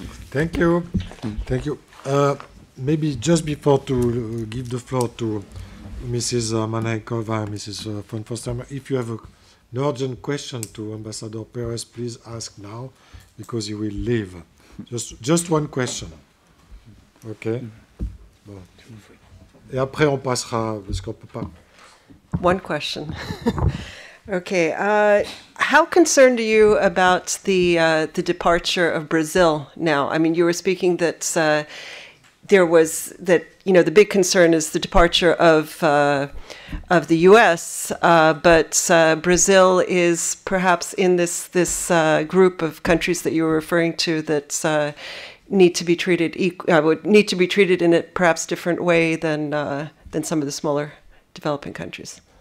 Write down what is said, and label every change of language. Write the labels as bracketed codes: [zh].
[en] Thank you. Thank you. Maybe just before to give the floor to Mrs. Manenkova and Mrs. von Foster, if you have an urgent question to Ambassador Perrez, please ask now, because he will leave. Just one question. OK? Bon. [fr] Et après, on passera, parce qu'on peut pas. [en] One question. Okay. How concerned are you about the departure of Brazil now? I mean, you were speaking that there was that, you know, the big concern is the departure of the U.S., but Brazil is perhaps in this group of countries that you were referring to that need to be treated would need to be treated in a perhaps different way than some of the smaller developing countries.